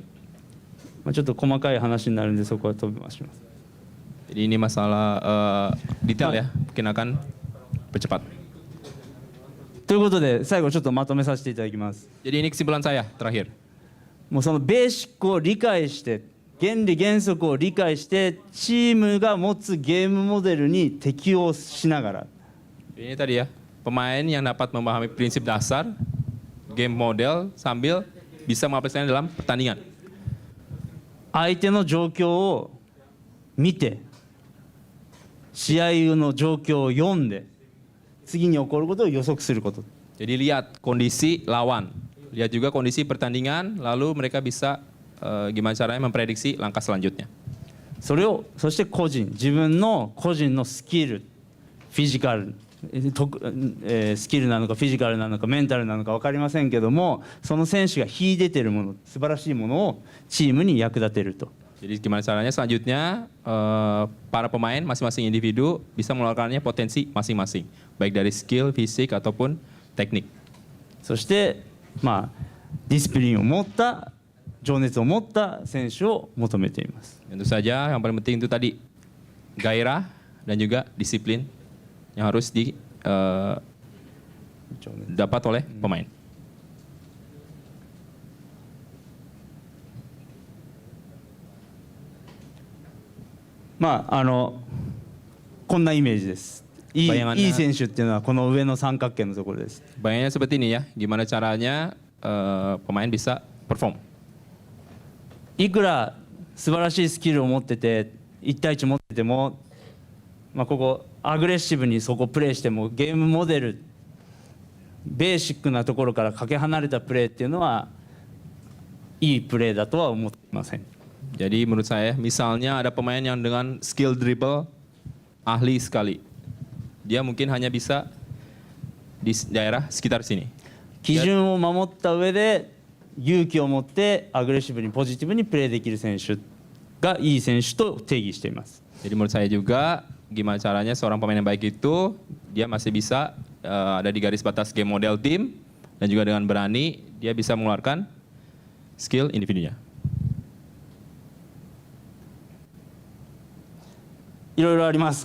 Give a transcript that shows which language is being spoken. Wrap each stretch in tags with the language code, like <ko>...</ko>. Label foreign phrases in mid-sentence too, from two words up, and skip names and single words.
<ja>ちょっと細かい話になるんでそこは飛び回します。</ja> <id>Jadi ini masalah detail ya, mungkin akan bercepat.</id> <ja>ということで最後ちょっとまとめさせていただきます。</ja> <id>Jadi ini kesimpulan saya terakhir.</id> <ja>もうそのベーシックを理解して原理原則を理解してチームが持つゲームモデルに適応しながら</ja> <id>Ini tadi ya, pemain yang dapat memahami prinsip dasar</id> <en>game model</en> <id>sambil bisa mengaplikasikannya dalam pertandingan.</id> <ja>相手の状況を見て試合の状況を読んで次に起こることを予測すること。</ja> <id>Jadi lihat kondisi lawan, lihat juga kondisi pertandingan, lalu mereka bisa gimana caranya memprediksi langkah selanjutnya.</id> <ja>そして自分の個人のスキル、フィジカル、スキルなのかフィジカルなのかメンタルなのか分かりませんけども、その選手が秀でているもの、素晴らしいものをチームに役立てると。</ja> <id>Jadi gimana caranya selanjutnya para pemain masing-masing individu bisa mengeluarkannya potensi masing-masing, baik dari skill, fisik ataupun teknik.</id> <ja>そしてまあディスプリンを持った情熱を持った選手を求めています。</ja> <id>Tentu saja yang paling penting itu tadi gairah dan juga disiplin yang harus dapat oleh pemain.</id> <ja>こんなイメージです。いい</ja> <id>Bayangannya-</id> <ja>選手っていうのはこの上の三角形のところです。</ja> <id>Bayangnya seperti ini ya, gimana caranya pemain bisa perform.</id> <ja>いくら素晴らしいスキルを持ってて1対1持ってても、ここアグレッシブにそこプレーしてもゲームモデルベーシックなところからかけ離れたプレーっていうのはいいプレーだとは思っていません。</ja> <id>Jadi menurut saya, misalnya ada pemain yang dengan skill dribble ahli sekali, dia mungkin hanya bisa di daerah sekitar sini.</id> <ja>基準を守った上で勇気を持ってアグレッシブにポジティブにプレーできる選手がいい選手と定義しています。</ja> <id>Jadi menurut saya juga, gimana caranya seorang pemain yang baik itu, dia masih bisa ada di garis batas</id> <en>game model</en> <id>tim, dan juga dengan berani, dia bisa mengeluarkan skill individunya.</id> <ja>いろいろあります。</ja>